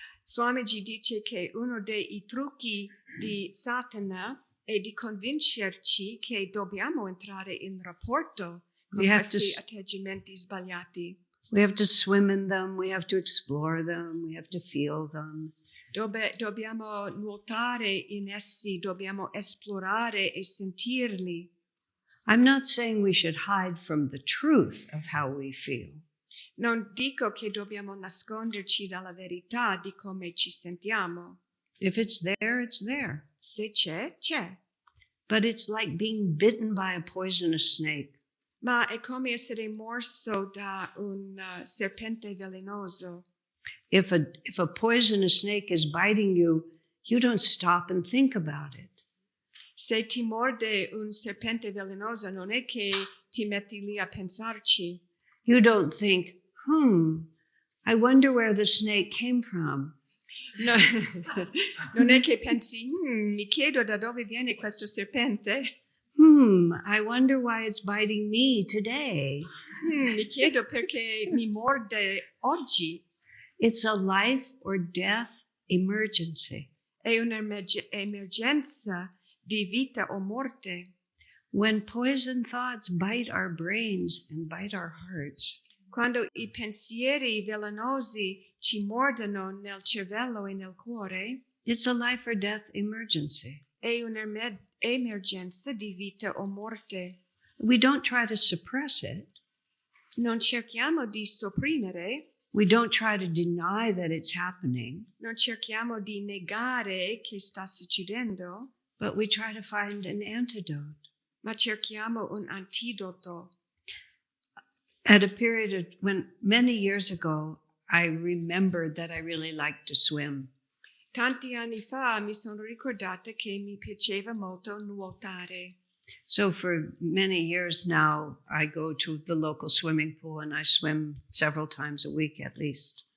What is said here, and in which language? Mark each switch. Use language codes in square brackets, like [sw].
[it] Swamiji dice che uno dei trucchi di Satana è di convincerci che dobbiamo entrare in rapporto con [en] We have [it] questi [en] to [it] atteggiamenti sbagliati. [en] We have to swim in them, we have to explore them, we have to feel them. [it] Dobbiamo nuotare in essi, dobbiamo esplorare e sentirli. [en] I'm not saying we should hide from the truth of how we feel. [it] Non dico che dobbiamo nasconderci dalla verità di come ci sentiamo. [en] If it's there, it's there. [it] Se c'è, c'è. [en] But it's like being bitten by a poisonous snake. [it] Ma è come essere morso da un serpente velenoso. [en] If a poisonous snake is biting you, you don't stop and think about it. [it] Se ti morde un serpente velenoso, non è che ti metti lì a pensarci. [en] You don't think, I wonder where the snake came from. [it] No, non è che pensi, mi chiedo da dove viene questo serpente. [en] I wonder why it's biting me today. [it] Mi chiedo perché mi morde oggi. [en] It's a life or death emergency. [it] È un'emergenza di vita o morte. [en] When poison thoughts bite our brains and bite our hearts, [it] Quando i pensieri velenosi ci mordono nel cervello e nel cuore, [en] it's a life or death emergency. [it] è un'emergenza di vita o morte. [en] We don't try to suppress it. [it] Non cerchiamo di sopprimere, [en] We don't try to deny that it's happening, [it] non cerchiamo di negare che sta succedendo, [en] but we try to find an antidote. [it] ma cerchiamo un antidoto. [en] At a period of when many years ago, I remembered that I really liked to swim. [it] Tanti anni fa mi sono ricordata che mi piaceva molto nuotare. [en] So for many years now, I go to the local swimming pool and I swim several times a week at least.